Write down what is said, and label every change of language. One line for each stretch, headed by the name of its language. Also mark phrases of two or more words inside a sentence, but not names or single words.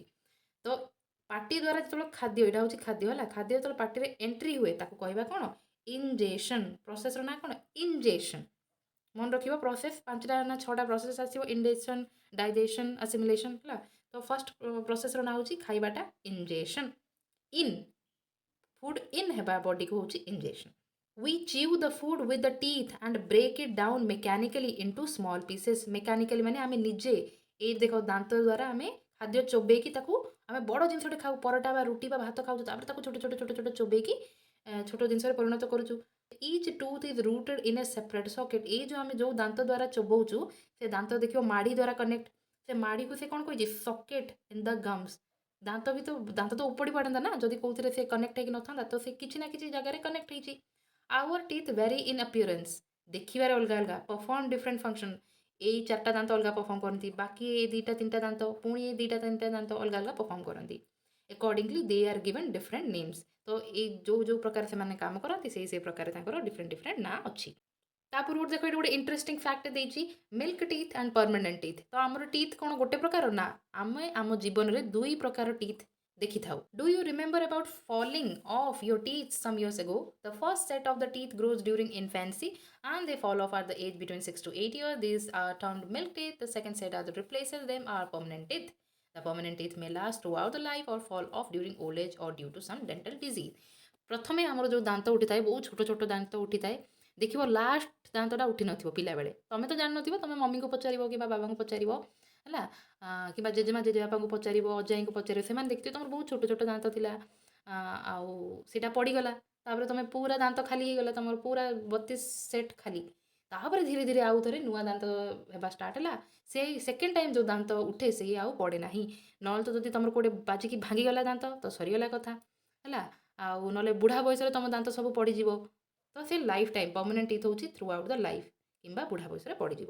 Odia: ତ ପାଟି ଦ୍ୱାରା ଯେତେବେଳେ ଖାଦ୍ୟ, ଏଇଟା ହେଉଛି ଖାଦ୍ୟ ହେଲା, ଖାଦ୍ୟ ଯେତେବେଳେ ପାଟିରେ ଏଣ୍ଟ୍ରି ହୁଏ ତାକୁ କହିବା କ'ଣ ଇଞ୍ଜେକ୍ସନ୍। ପ୍ରୋସେସ୍ର ନାଁ କ'ଣ ଇଞ୍ଜେକ୍ସନ୍। ମନେ ରଖିବ ପ୍ରୋସେସ୍ 5ଟା ନା 6ଟା ପ୍ରୋସେସ୍ ଆସିବ,
English: ingestion, digestion, assimilation
Odia: ହେଲା। ତ
English: first process
Odia: ନାଁ ହେଉଛି ଖାଇବାଟା ଇଞ୍ଜେକ୍ସନ୍।
English: in food in
Odia: ହେବା ବଡିକୁ ହେଉଛି ଇଞ୍ଜେକ୍ସନ୍।
English: We chew the food with the teeth and break it down mechanically into small pieces.
Odia: mechanically ମାନେ ଆମେ ନିଜେ, ଏଇ ଦେଖ ଦାନ୍ତ ଦ୍ୱାରା ଆମେ ଖାଦ୍ୟ ଚୋବେଇକି ତାକୁ ଆମେ ବଡ଼ ଜିନିଷଟେ ଖାଉ, ପରଟା ବା ରୁଟି ବା ଭାତ ଖାଉଛୁ, ତାପରେ ତାକୁ ଛୋଟ ଛୋଟ ଛୋଟ ଛୋଟ ଚୋବେଇକି ଛୋଟ ଜିନିଷରେ ପରିଣତ କରୁଛୁ।
English: Each tooth is rooted in a separate socket.
Odia: ଏଇ ଯେଉଁ ଆମେ ଯେଉଁ ଦାନ୍ତ ଦ୍ୱାରା ଚୋବଉଛୁ, ସେ ଦାନ୍ତ ଦେଖିବ ମାଢ଼ି ଦ୍ୱାରା କନେକ୍ଟ। ସେ ମାଢ଼ିକୁ ସେ କ'ଣ କହିଛି,
English: socket in the gums.
Odia: ଦାନ୍ତ ବି ତ, ଦାନ୍ତ ତ ଉପଡ଼ି ପଡ଼ନ୍ତା ନା, ଯଦି କେଉଁଥିରେ ସେ କନେକ୍ଟ ହେଇକି ନଥାନ୍ତା, ତ ସେ କିଛି ନା କିଛି ଜାଗାରେ କନେକ୍ଟ ହେଇଛି।
English: Our teeth vary in appearance.
Odia: ଦେଖିବାରେ ଅଲଗା ଅଲଗା,
English: perform different function.
Odia: ଏଇ 4ଟା ଦାନ୍ତ ଅଲଗା ପରଫର୍ମ କରନ୍ତି, ବାକି ଏଇ 2ଟା 3ଟା ଦାନ୍ତ, ପୁଣି ଏଇ 2ଟା 3ଟା ଦାନ୍ତ ଅଲଗା ଅଲଗା ପରଫର୍ମ କରନ୍ତି।
English: Accordingly they are given different names.
Odia: ତ ଏଇ ଯେଉଁ ପ୍ରକାର ସେମାନେ କାମ କରନ୍ତି, ସେଇ ପ୍ରକାର ତାଙ୍କର ଡିଫରେଣ୍ଟ ନାଁ ଅଛି। ତା ପୂର୍ବରୁ ଦେଖ, ଏଠି ଗୋଟେ
English: interesting fact
Odia: ଦେଇଛି,
English: milk teeth and permanent teeth.
Odia: ତ ଆମର ଟିଥ୍ କ'ଣ ଗୋଟେ ପ୍ରକାର ନା, ଆମେ ଆମ ଜୀବନରେ 2 ପ୍ରକାର ଟିଥ୍ ଦେଖିଥାଉ।
English: Do you remember about falling of your teeth some years ago? The first set of the teeth grows during infancy and they fall off at the age between 6 to 8 years. These are termed milk teeth. The second set that replaces them are permanent teeth. The permanent teeth may last throughout the life or fall off during old age or due to some dental disease.
Odia: ପ୍ରଥମେ ଆମର ଯେଉଁ ଦାନ୍ତ ଉଠିଥାଏ, ବହୁତ ଛୋଟ ଛୋଟ ଦାନ୍ତ ଉଠିଥାଏ, ଦେଖିବ ଲାଷ୍ଟ ଦାନ୍ତଟା ଉଠି ନଥିବ ପିଲାବେଳେ। ତମେ ତ ଜାଣିନଥିବ, ତମେ ମମିଙ୍କୁ ପଚାରିବ କି ବା ବାବାଙ୍କୁ ପଚାରିବ ହେଲା କିମ୍ବା ଜେଜେମା ଜେଜେବାପାଙ୍କୁ ପଚାରିବ, ଅଜାଇଙ୍କୁ ପଚାରିବ, ସେମାନେ ଦେଖିଥିବେ ତୁମର ବହୁତ ଛୋଟ ଛୋଟ ଦାନ୍ତ ଥିଲା ଆଉ ସେଇଟା ପଡ଼ିଗଲା, ତାପରେ ତୁମେ ପୁରା ଦାନ୍ତ ଖାଲି ହେଇଗଲା, ତୁମର ପୁରା 32 ସେଟ୍ ଖାଲି, ତାପରେ ଧୀରେ ଧୀରେ ଆଉ ଥରେ ନୂଆ ଦାନ୍ତ ହେବା ଷ୍ଟାର୍ଟ ହେଲା, ସେଇ
English: second time
Odia: ଯେଉଁ ଦାନ୍ତ ଉଠେ ସେଇ ଆଉ ପଡ଼େ ନାହିଁ, ନହେଲେ ତ ଯଦି ତୁମର କେଉଁଟେ ବାଜିକି ଭାଙ୍ଗିଗଲା ଦାନ୍ତ ତ ସରିଗଲା କଥା ହେଲା, ଆଉ ନହେଲେ ବୁଢ଼ା ବୟସରେ ତୁମ ଦାନ୍ତ ସବୁ ପଡ଼ିଯିବ, ତ ସେ
English: life time permanent teeth
Odia: ହେଉଛି
English: throughout the life
Odia: କିମ୍ବା ବୁଢ଼ା ବୟସରେ ପଡ଼ିଯିବ।